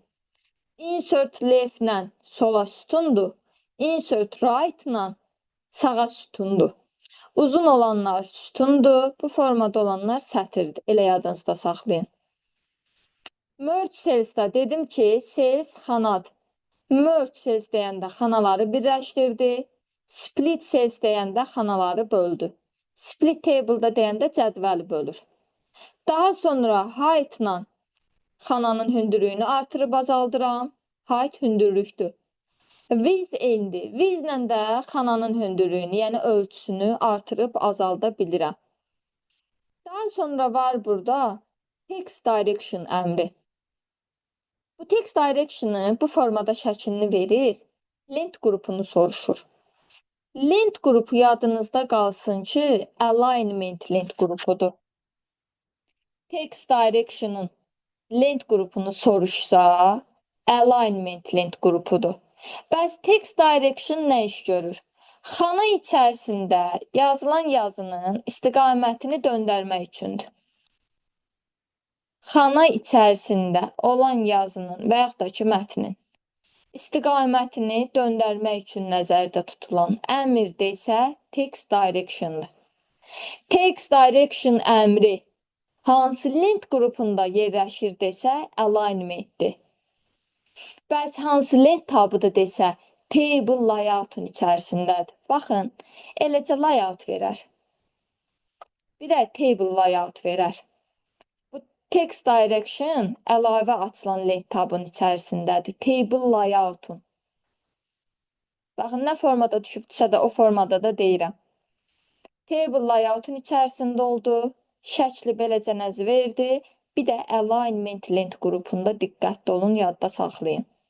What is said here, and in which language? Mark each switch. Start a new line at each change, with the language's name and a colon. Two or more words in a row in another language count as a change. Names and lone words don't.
English: Insert left-la
Azerbaijani: sola sütundur.
English: Insert right-la
Azerbaijani: sağa sütundur. Uzun olanlar sütundur, bu formada olanlar sətirdir. Elə yadınızda saxlayın.
English: Merge cells-da
Azerbaijani: dedim ki, cells xanadır.
English: Merge cells
Azerbaijani: deyəndə xanaları birləşdirdi.
English: Split cells
Azerbaijani: deyəndə xanaları böldü.
English: Split table-da
Azerbaijani: deyəndə cədvəli bölür. Daha sonra height-la xananın hündürlüyünü artırıb azaldıram. Height hündürlükdür. Width eynidir. Width-lə də xananın hündürlüyünü, yəni ölçüsünü artırıb azalda bilirəm. Daha sonra var burada
English: text direction
Azerbaijani: əmri. Bu
English: text direction-ı
Azerbaijani: bu formada şəklini verir, lent qrupunu soruşur. Lent qrupu yadınızda qalsın ki, alignment lent qrupudur.
English: Text direction-ın
Azerbaijani: lent qrupunu soruşsa, alignment lent qrupudur. Bəs
English: text direction
Azerbaijani: nə iş görür? Xana içərisində yazılan yazının istiqamətini döndərmək üçündür. Xana içərisində olan yazının və yaxud da ki, mətnin istiqamətini döndərmək üçün nəzərdə tutulan əmrdə isə
English: text direction-dır. Text direction
Azerbaijani: əmri hansı lent qrupunda yerləşir desə, alignment-dir. Bəs hansı lent tabıdır desə,
English: table layout-un
Azerbaijani: içərisindədir. Baxın, eləcə layout verər. Bir də
English: table layout
Azerbaijani: verər.
English: Text direction
Azerbaijani: əlavə açılan lent tabın içərisindədir.
English: Table layout-un.
Azerbaijani: Baxın, nə formada düşübdüsə də o formada da deyirəm.
English: Table layoutun
Azerbaijani: içərisində oldu. Şəkli beləcə nəzv verdi. Bir də alignment lent qrupunda diqqətli olun, yadda saxlayın.